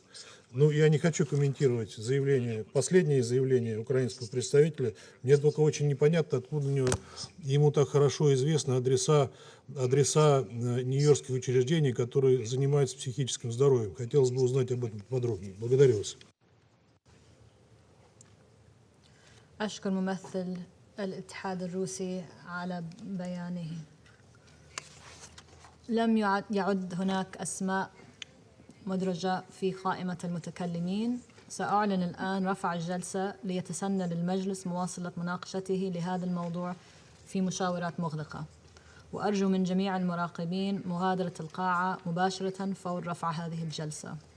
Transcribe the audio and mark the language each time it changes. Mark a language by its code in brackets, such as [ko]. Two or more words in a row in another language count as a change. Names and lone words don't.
[ru] Ну, я не хочу комментировать последнее заявление украинского представителя. Мне только очень непонятно, откуда ему так хорошо известны адреса нью-йоркских учреждений, которые занимаются психическим здоровьем. Хотелось бы узнать об этом подробнее. Благодарю вас. [ar] أشكر ممثل الاتحاد الروسي على بيانه. لم يعد هناك أسماء مدرجة في قائمة المتكلمين. سأعلن الآن رفع الجلسة ليتسنى للمجلس مواصلة مناقشته لهذا الموضوع في مشاورات مغلقة، وأرجو من جميع المراقبين مغادرة القاعة مباشرة فور رفع هذه الجلسة.